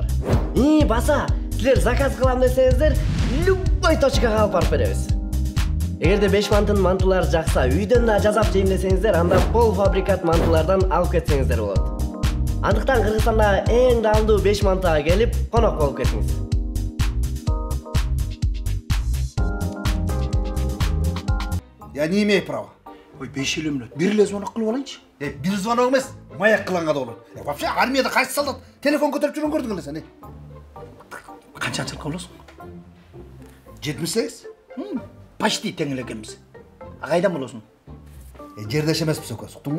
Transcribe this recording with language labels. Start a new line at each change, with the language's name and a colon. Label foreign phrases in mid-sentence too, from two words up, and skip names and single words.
Kyrgyz: Баса, силер заказ кылам десеңиздер, любой точкага алып барып беребиз. Эгерде 5 мантын мантылары жакса, үйдөн да жасап жейм десеңиздер, анда полуфабрикат мантылардан алып кетсеңиздер болот. Андыктан Кыргызстанда эң даамдуу 5 мантага келип, конок болуп кетиңиз.
Russian: Я не имею права. Ой, 5 минут.
Kyrgyz: Бир эле звонок кылып алайынчы. Бир звонок эмес, маяк кылганга да болот. Вообще армияда кайсы солдат телефон көтөрүп жүргөн көрдүң эле сен? Канча ачылып каласың? 78. Почти тең эле экенбиз. Кайдан болосуң? Жердеш эмеспиз экөөбүз, уктуңбу?